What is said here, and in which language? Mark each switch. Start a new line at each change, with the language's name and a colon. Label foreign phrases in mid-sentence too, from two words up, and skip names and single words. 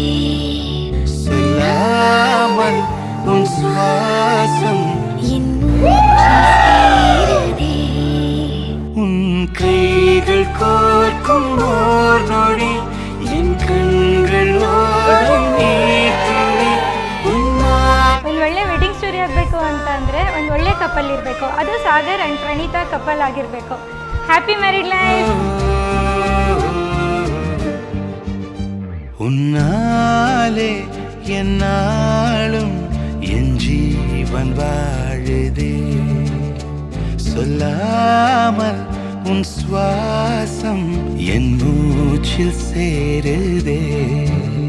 Tamil: சொல்லாமல் உன் சுவாசம் என் மூச்சில் உன் கைகள் கோர்க்கும் ஓர் நொடி என் கண்கள் ஓடும் நீர்த்துளி.
Kannada: ಒಂದು ಒಳ್ಳೆ
English: wedding story
Kannada: ಆಗಬೇಕು ಅಂತ ಅಂದರೆ ಒಂದು ಒಳ್ಳೆ ಕಪಲ್ ಇರಬೇಕು, ಅದು ಸಾಗರ್ ಆ್ಯಂಡ್ ಪ್ರಣೀತಾ ಕಪಲ್ ಆಗಿರಬೇಕು.
English: happy married life.
Tamil: உன்னாலே என்னாலும் என் ஜீவன் வாழுதே, சொல்லாமல் உன் சுவாசம் என் மூச்சில் சேருதே.